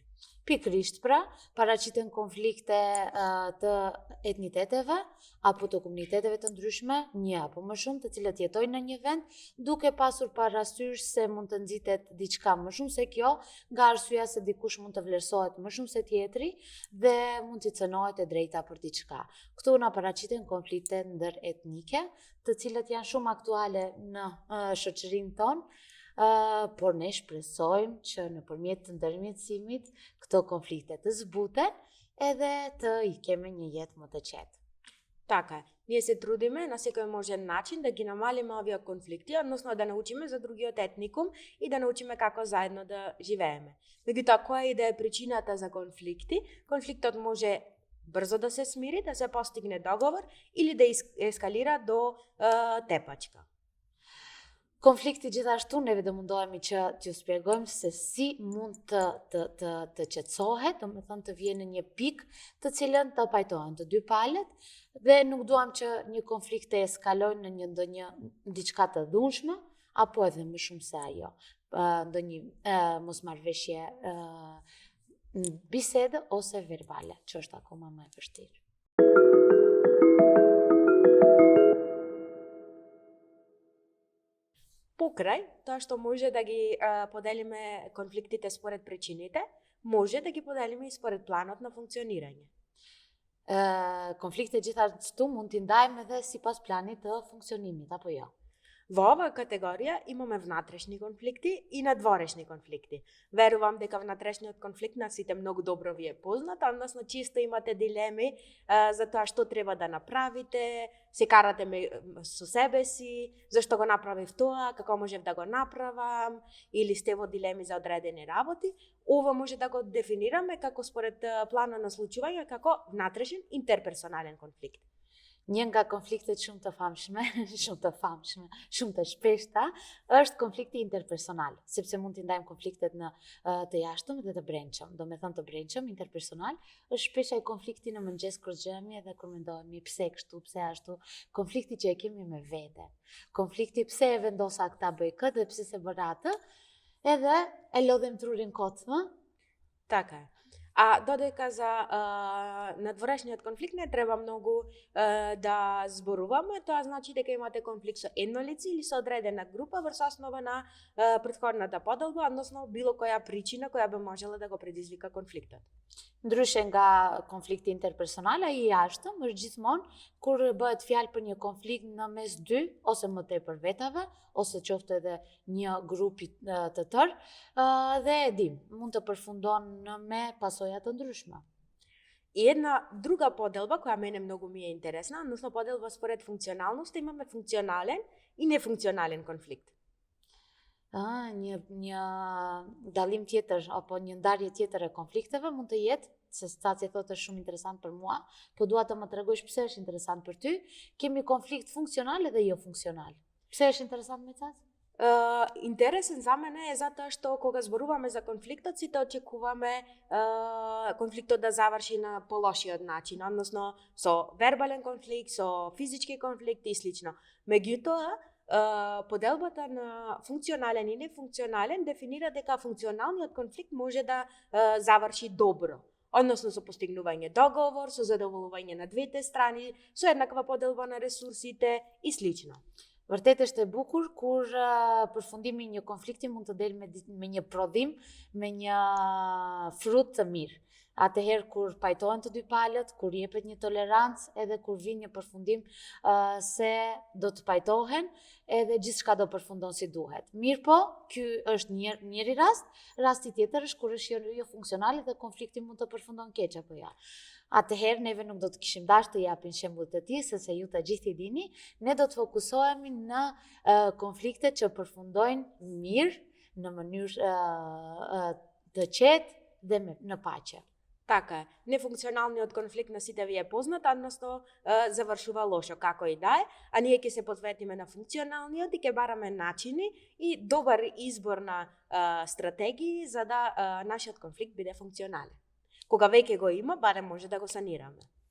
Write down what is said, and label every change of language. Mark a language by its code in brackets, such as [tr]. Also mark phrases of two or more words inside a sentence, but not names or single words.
[sq] Pikrishtpra, paraqiten konflikt e të etniteteve apo të komuniteteve të ndryshme, një apo më shumë, të cilat jetojnë në një vend, duke pasur parasysh se mund të nxitet diçka më shumë se kjo, nga arsyeja se dikush mund të vlerësohet më shumë se tjetri dhe mund t'i cënohet e drejta për diçka. Këtu na paraqiten konflikte ndëretnike, të cilat janë shumë aktuale në shoqërinë tonë. Por ne shpresojmë që nëpërmjet të ndërmjetësimit këto konflikte të zbuten edhe të i kemi një jetë më të qetë. [mk] Така е. Ние се трудиме на секој можен начин да ги намалиме овие конфликти, односно да научиме за другиот етникум и да научиме како заедно да живееме. Меѓутоа, која и да е причината за конфликти, конфликтот може брзо да се смири, да се постигне договор или да ескалира до тепачка. [sq] Konflikti gjithashtu neve do mundohemi që t'ju shpjegojmë se si mund të qetësohet, domethënë të vjen në një pikë të cilën të pajtohen të dy palët dhe nuk duam që një konflikt të eskalojë në një ndonjë diçka të dhunshme apo edhe më shumë se ajo. Ndonjë mosmarrveshje bisede ose verbale, që është akoma më e vështirë. [mk] Покрај тоа што може да ги поделиме конфликтите според причините, може да ги поделиме и според планот на функционирање. [sq] Konflikte gjithashtu mund t'i ndajmë edhe sipas planit të funksionimit, apo jo? [mk] Во оваа категорија имаме внатрешни конфликти и надворешни конфликти. Верувам дека внатрешниот конфликт на сите многу добро ви е познат, односно често имате дилеми за тоа што треба да направите, се карате со себе си, зашто го направив тоа, како можев да го направам, или сте во дилеми за одредени работи. Ова може да го дефинираме како според плана на случување како внатрешен интерперсонален конфликт. [sq] Një nga konfliktet shumë të famshme, shumë të shpeshta, është konflikti interpersonal, sepse mund t'i ndajmë konfliktet në të jashtëm dhe të brendshëm. Do me thënë të brendshëm, interpersonal, është shpesh ai konflikti në mëngjes kur gjemi edhe kur mendohemi pse kështu, pse ashtu, konflikti që e kemi me vete. Konflikti pse e vendosa këta bëj këtë dhe pse se bëra atë, edhe e lodhem trurin kot, [mk] Така е. А додека за надворешниот конфликт не треба многу да зборуваме, тоа значи дека имате конфликт со едно лице или со одредена група врз основа на претходната поделба, односно било која причина која би можела да го предизвика конфликтот. [sq] Ndryshe nga konflikti interpersonal, ai i jashtëm është gjithmonë kur bëhet fjalë për një konflikt në mes dy ose më tepër vetave, ose qoftë edhe një grupi të tërë, dhe e dim, mund të përfundon me pasoja të ndryshme. [mk] И една друга поделба која мене многу ми е интересна, односно поделба според функционалност, имаме функционален и нефункционален конфликт. [sq] Një dallim tjetër apo një ndarje tjetër e konflikteve mund të jetë, se staci thotë është shumë interesant për mua, po dua të më tregosh pse është interesant për ty. Kemi konflikt funksional edhe jo funksional. Pse është interesant me Cac? [mk] Интересен за мене е затоа што кога зборуваме за конфликтот, сите очекуваме конфликтот да заврши на полошиот начин, односно со вербален конфликт, со физички конфликт и слично. Меѓутоа, поделбата на функционален и нефункционален дефинира дека функционалниот конфликт може да заврши добро, односно со постигнување договор, со задоволување на двете страни, со еднаква поделба на ресурсите и слично. [sq] Vërtet është e bukur kur përfundimi i një konflikti mund të del me një prodhim, me një frut të mirë. Atëherë kur pajtohen të dy palët, kur jepet një tolerancë, edhe kur vjen një përfundim se do të pajtohen, edhe gjithçka do përfundon si duhet. Mirë po, ky është njëri rast, rasti tjetër është kur është jo funksionale dhe konflikti mund të përfundon keq apo ja. Atëherë neve nuk do të kishim dashur të japim shembujt të tij, sepse ju të gjithë i dini, ne do të fokusohemi në konfliktet që përfundojnë mirë, në mënyrë të qetë dhe në paqe. [mk] Така е. Нефункционалниот конфликт на сите ви е познат, односно завршува лошо, како и да е, а ние ќе се посветиме на функционалниот и ќе бараме начини и добар избор на стратегии за да нашиот конфликт биде функционален. Кога веќе го има, барем може да го санираме.